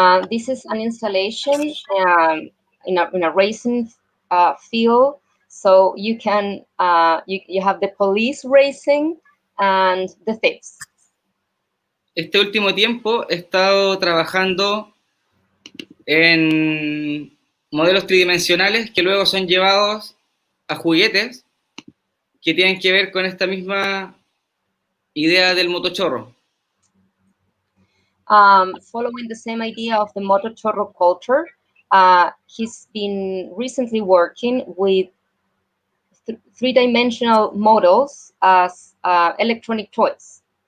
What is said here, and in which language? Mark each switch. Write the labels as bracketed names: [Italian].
[English] This is an installation in a racing field, so you can you have the police racing and the thieves. [Spanish] Este último tiempo he estado trabajando en modelos tridimensionales que luego son llevados a juguetes que tienen que ver con esta misma idea del motochorro. [English] Following the same idea of the motochorro culture, he's been recently working with three-dimensional models as electronic toys.